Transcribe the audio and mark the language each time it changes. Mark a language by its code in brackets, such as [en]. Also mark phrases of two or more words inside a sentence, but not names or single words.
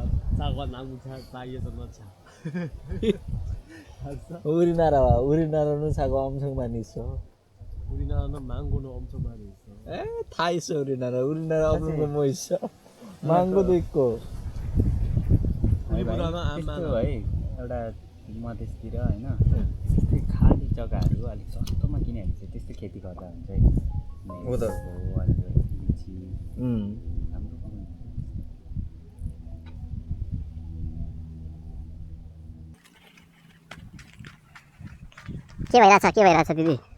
[ko] 사과 나무 사이에서 넣자. 알았어? 우리나라는 사과 엄청 많이 있어. 우리나라는 망고는 엄청 많이 있어. 다 있어 우리나라 없는 거 뭐 있어? 망고도 있고. 우리보다는 안 [ne] त्यस्तो [ko] 많아. [ne] है एउटा मधेसतिर होइन त्यस्तै खाली जग्गाहरू अलिक सस्तोमा किन्यो भने चाहिँ त्यस्तो खेती गर्दा हुन्छ है। हो त। लिची राम्रो पाउनु। के भइरहेछ दिदी?